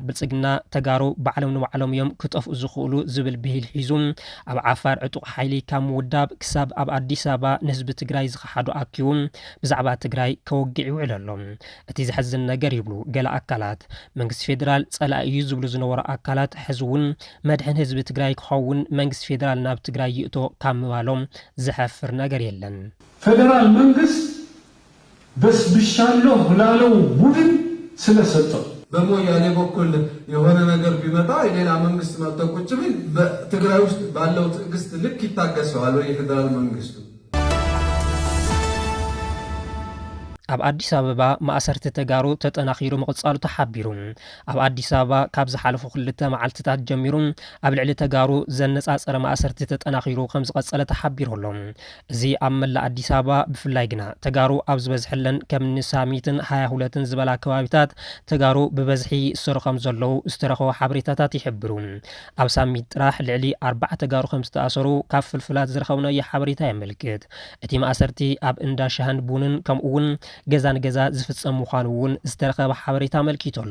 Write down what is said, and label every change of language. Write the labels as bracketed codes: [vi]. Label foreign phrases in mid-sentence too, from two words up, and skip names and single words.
[ti] ብልጽግና ተጋሩ ባዕሎም ንባዕሎም እዮም ክጠፍኡ ዝኽእሉ ዝብል ብሂል ሒዙ ኣብ ዓፋር ዕጡቕ ሓይሊ ካብ ምውዳብ ክሳብ ኣብ ኣዲስ አበባ ንህዝቢ ትግራይ ዝኸሓዱ ኣኪቡ ብዛዕባ ትግራይ ከወግዕ ይውዕል ኣሎ እቲ ዝሕዝን ነገር ይብሉ ገለ አካላት መንግስቲ ፌደራል ጸላኢ እዩ ዝብሉ ዝነበሩ አካላት ሕዝውን መድሕን ህዝቢ ትግራይ ክኸውን መንግስቲ ፌደራል ናብ ትግራይ ይእቶ ካብ ምባሎም ዝሐፍር ነገር የለን [am] ፌደራል መንግስት በስብሻለሁ ላለው ቡድን ስለሰጠው በሞያሌ በኩል የሆነ ነገር ቢመጣ የሌላ መንግስት መጥቶ ቁጭ ቢል በትግራይ ውስጥ ባለው ትዕግስት ልክ ይታገሰዋል ወይ የፌደራል መንግስቱ [ti] ኣብ አዲስ አበባ ማእሰርቲ ተጋሩ ተጠናኺሩ መቕጻሉ ተሓቢሩ ኣብ አዲስ አበባ ካብ ዝሓለፉ 2 መዓልትታት ጀሚሩ ኣብ ልዕሊ ተጋሩ ዘነጻጸረ ማእሰርቲ ተጠናኺሩ ከም ዝቐጸለ ተሓቢሩ ኣሎ እዚ ኣብ መላእ አዲስ አበባ ብፍላይ ግና ተጋሩ ኣብ ዝበዝሐለን ከም ንሳሚትን 22ን ዝበላ ከባቢታት ተጋሩ ብበዝሒ ይእሰሩ ከም ዘለዉ ዝተረኸቡ ሓበሬታታት ይሕብሩ ኣብ ሳሚት ጥራሕ ልዕሊ 4 ተጋሩ ከም ዝተኣሰሩ ካብ ፍልፍላት ዝረኸብናዮ ሓበሬታ የመልክት እቲ ማእሰርቲ ኣብ እንዳ ሻህን ቡንን ከምኡውን ገዛን ገዛ ዝፍጸም ምዃኑ እውን ዝተረኸበ ሓበሬታ መልኪቱ ኣሎ